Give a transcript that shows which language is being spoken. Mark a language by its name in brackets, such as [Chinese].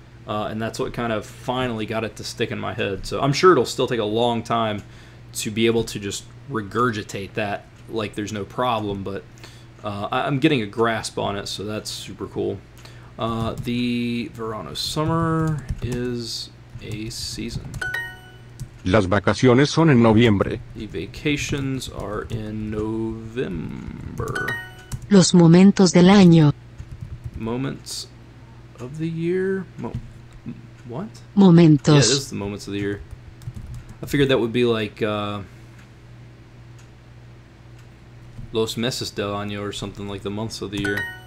[English] And that's what kind of finally got it to stick in my head. So I'm sure it'll still take a long time to be able to just regurgitate that like there's no problem, but I'm getting a grasp on it, so that's super cool. The verano, summer is a season. [Spanish] Las vacaciones son en noviembre. [English] The vacations are in November. [Spanish] Los momentos del año. [English] Moments of the year? What? [Spanish] Momentos. [English] Yeah, it is the moments of the year. I figured that would be like [Spanish] Los meses del año [English] or something, like the months of the year.